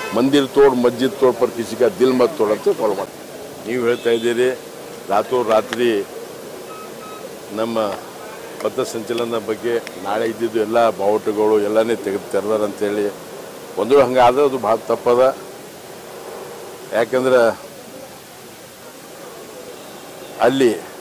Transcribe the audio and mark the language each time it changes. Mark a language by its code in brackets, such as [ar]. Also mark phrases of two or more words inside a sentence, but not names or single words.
[hi] मंदिर तोड़ मस्जिद तोड़ पर किसी का दिल मत तोड़ [kn] ಅಂತ ಫಾಲೋ ಮಾಡಿ ನೀವು ಹೇಳ್ತಾ ಇದ್ದೀರಿ ರಾತ್ರಿ ನಮ್ಮ ಪಥಸಂಚಲನ ಬಗ್ಗೆ ನಾಳೆ ಇದ್ದಿದ್ದು ಎಲ್ಲ ಬಾವುಟಗಳು ಎಲ್ಲನೇ ತೆರೆದಾರ ಅಂತೇಳಿ ಒಂದು ಹಂಗಾದ್ರೆ ಅದು ಭಾಳ ತಪ್ಪದ ಯಾಕಂದ್ರೆ ಅಲ್ಲಿ